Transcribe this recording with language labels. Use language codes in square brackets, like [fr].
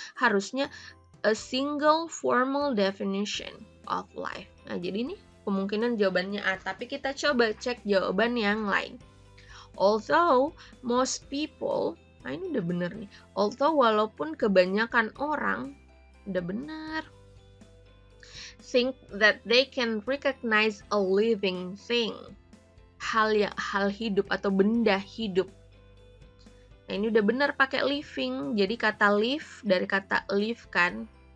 [en] Harusnya a single formal definition of life. [id] Nah, jadi ini kemungkinan jawabannya A, tapi kita coba cek jawaban yang lain. [en] Although most people, [id] nah ini udah bener nih. [en] Although [id] walaupun kebanyakan orang, udah bener, [en] think that they can recognize a living thing. [id] Hal hidup atau benda hidup. Nah, ini udah benar pakai living. Jadi kata live dari kata live kan.